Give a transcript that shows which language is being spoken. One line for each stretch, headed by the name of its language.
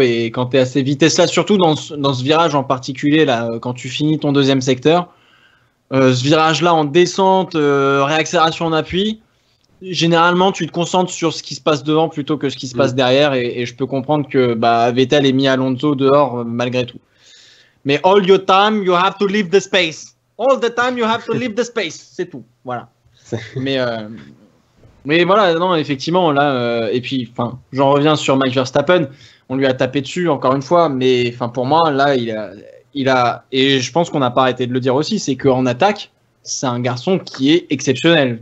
French: Et quand tu es à ces vitesses-là, surtout dans ce virage en particulier, là, quand tu finis ton deuxième secteur, ce virage-là en descente, réaccélération en appui, généralement, tu te concentres sur ce qui se passe devant plutôt que ce qui se passe derrière. Et je peux comprendre que Vettel ait mis Alonso dehors malgré tout.
English: Mais all your time, you have to leave the space. All the time, you have to leave the space.
French: C'est tout. Voilà. Mais voilà, non, effectivement, là, et puis, j'en reviens sur Max Verstappen. On lui a tapé dessus, encore une fois, mais pour moi, là, il a, et je pense qu'on n'a pas arrêté de le dire aussi, c'est qu'en attaque, c'est un garçon qui est exceptionnel.